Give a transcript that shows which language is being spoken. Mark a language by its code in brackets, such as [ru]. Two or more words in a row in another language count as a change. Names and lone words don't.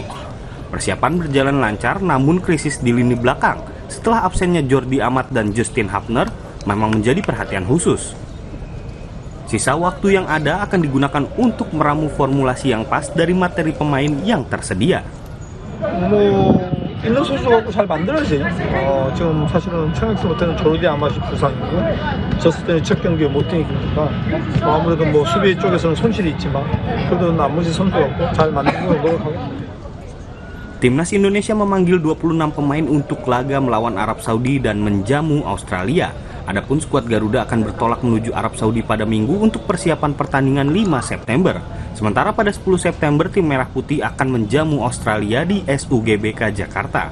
[id] Persiapan berjalan lancar, namun krisis di lini belakang setelah absennya Jordi Amat dan Justin Hapner memang menjadi perhatian khusus. Sisa waktu yang ada akan digunakan untuk meramu formulasi yang pas dari materi pemain yang tersedia. [ko] 있는 선수 갖고 잘 만들어야지. 지금 사실은 청약서 때는 조르디 아마시 부상이고 졌을 때는 첫 경기에 못 뛰니까 아무래도 뭐 수비 쪽에서는 손실이 있지만 그래도 나머지 선수 갖고 잘 만들고 노력하고. [id] Timnas Indonesia memanggil 26 pemain untuk laga melawan Arab Saudi dan menjamu Australia. Adapun skuad Garuda akan bertolak menuju Arab Saudi pada Minggu untuk persiapan pertandingan 5 September. Sementara pada 10 September tim Merah Putih akan menjamu Australia di SUGBK Jakarta.